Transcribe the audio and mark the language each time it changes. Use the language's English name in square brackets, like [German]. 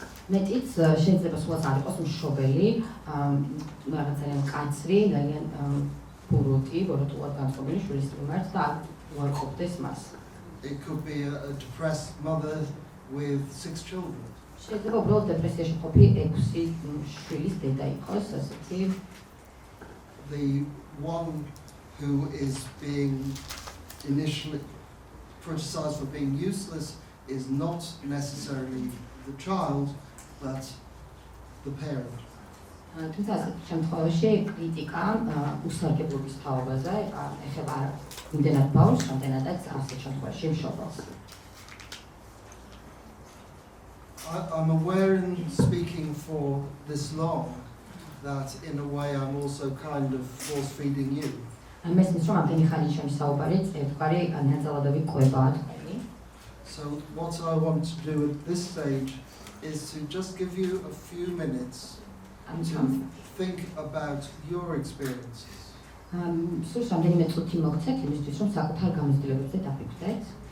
[Georgian] მეტიც შეიძლება სულაც არ იყოს მშობელი, რაღაც ძალიან მკაცრი, ძალიან ბოროტულად განწყობილი შვილის მიმართ და უარყოფდეს მას. [English] It could be a depressed mother with 6 children. [Georgian] შეიძლება უბრალოდ დეპრესიაში ყოფი 6 შვილის დედა იყოს, ასეთი. [English] The one who is being initially criticized for being useless is not necessarily the child, but the parent. [Georgian] თუმცა ასეთ შემთხვევაში კრიტიკა უსარგებლობის თაობაზე ეხება იმდენად ბავშვს, რამდენადაც ასეთ შემთხვევაში მშობელს. [English] I'm aware in speaking for this long that in a way I'm also kind of force-feeding you. [Georgian] მესმის, რომ ამდენი ხანი ჩემი საუბარი ერთგვარი ნაწილობები ყვებაა თქვენი. [English] So what I want to do at this stage is to just give you a few minutes to think about your experiences. [Georgian] სულ რამდენიმე წუთი მოგცეთ იმისთვის, რომ საკუთარ გამოცდილებებზე დაფიქრდეთ.